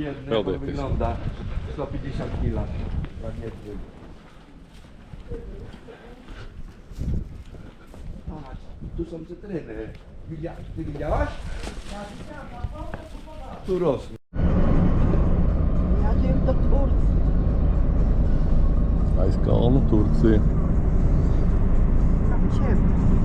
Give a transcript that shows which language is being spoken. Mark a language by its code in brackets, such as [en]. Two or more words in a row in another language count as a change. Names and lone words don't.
[lv] Peldēties. [pl] Wygląda 150 kg. Tak niezły. Patrz, tu są cytryny. Ty widziałaś? Tu rosną. Jadziemy do Turcji. [lv] Aiz kalnu Turcija. [pl] Tam ciemno.